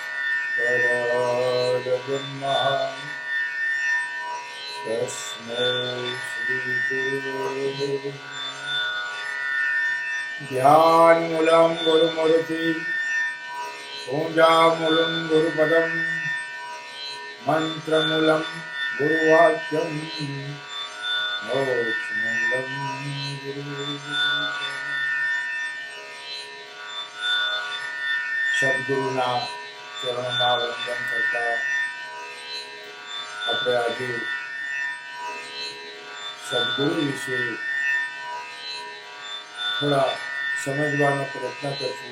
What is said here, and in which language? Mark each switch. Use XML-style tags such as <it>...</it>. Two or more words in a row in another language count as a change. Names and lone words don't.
<sa>परब्रह्म तस्मै श्री गुरु ध्यानमूलं गुरुमूर्ति पूजामूलं गुरुपदं मंत्रमूलं गुरुवाक्यं मोक्षमूलं गुरु।</sa> <gu>સદગુરુના ચરણોમાં વંદન કરતા આપણે આજે સદગુરુ વિશે થોડા સમજવાનો પ્રયત્ન કરશું.</gu>